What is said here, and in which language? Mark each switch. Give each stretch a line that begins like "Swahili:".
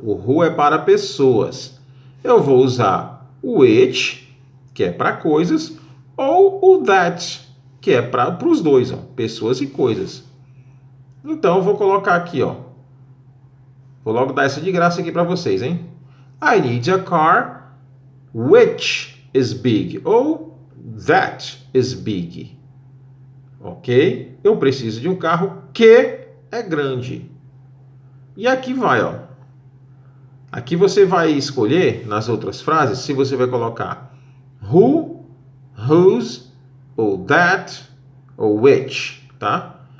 Portuguese: O who é para pessoas. Eu vou usar o which, que é para coisas, ou o that, que é para os dois, pessoas e coisas. Então, eu vou colocar aqui, Vou logo dar essa de graça aqui para vocês, hein?
English: I need a car which is big, ou that is big. Ok?
Portuguese: Eu preciso de um carro que é grande. E aqui vai, Aqui você vai escolher, nas outras frases, se você vai colocar who, whose, ou that, ou which, tá?